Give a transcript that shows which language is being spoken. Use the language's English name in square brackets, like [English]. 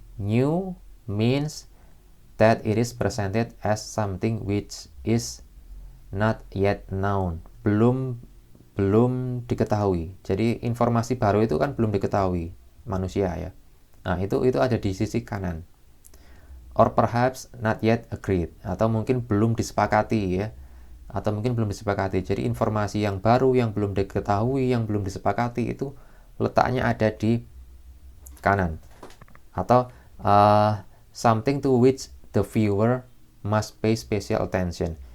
[English] New means that it is presented as something which is not yet known, [Indonesian] belum diketahui. Jadi informasi baru itu kan belum diketahui manusia ya. Nah, itu ada di sisi kanan. [English] Or perhaps not yet agreed, [Indonesian] atau mungkin belum disepakati ya. Atau mungkin belum disepakati. Jadi informasi yang baru, yang belum diketahui, yang belum disepakati, itu letaknya ada di kanan. Atau [English] something to which the viewer must pay special attention.